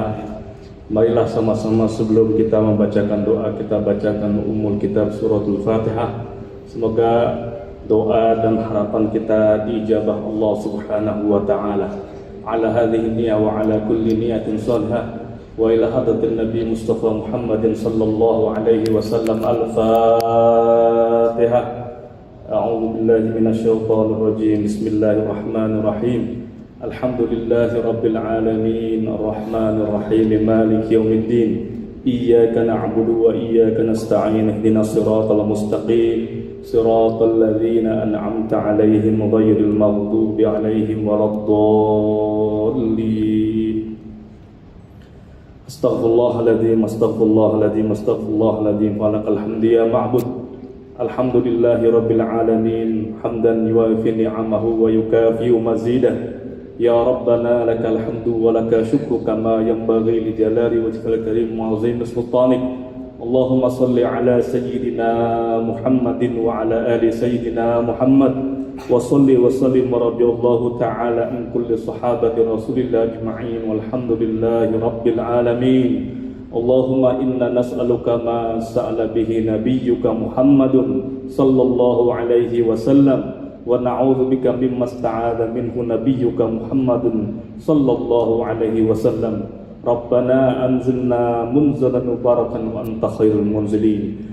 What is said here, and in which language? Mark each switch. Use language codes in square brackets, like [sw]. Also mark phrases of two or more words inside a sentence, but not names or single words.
[id] Marilah sama-sama sebelum kita membacakan doa, kita bacakan [ar] أم الكتاب سورة الفاتحة. [id] Semoga doa dan harapan kita diijabah Allah [ar] سبحانه وتعالى. على هذه النية وعلى كل نية صالحة وإلى حضرة النبي المصطفى محمد صلى الله عليه وسلم. Al-Fatihah. أعوذ بالله من الشيطان الرجيم. بسم الله الرحمن الرحيم الحمد لله رب العالمين الرحمن الرحيم مالك يوم الدين. إياك نعبد وإياك نستعين اهدنا الصراط المستقيم صراط الذين أنعمت عليهم غير المغضوب عليهم ولا الضالين. أستغفر الله العظيم أستغفر الله العظيم أستغفر الله العظيم. فلك الحمد يا معبود. الحمد لله رب العالمين حمدا يوافي نعمه ويكافئ مزيده. يا ربنا لك الحمد ولك الشكر كما ينبغي لجلال وجهك الكريم وعظيم سلطانك. اللهم صل على سيدنا محمد وعلى آل سيدنا محمد وصل وسلم رضي الله تعالى عن كل صحابة رسول الله أجمعين والحمد لله رب العالمين. اللهم إنا نسألك ما سألك به نبيك محمد صلى الله عليه وسلم ونعوذ بك مما استعاذ منه نبيك محمد صلى الله عليه وسلم. ربنا أنزلنا منزلا مباركا وأنت خير المنزلين.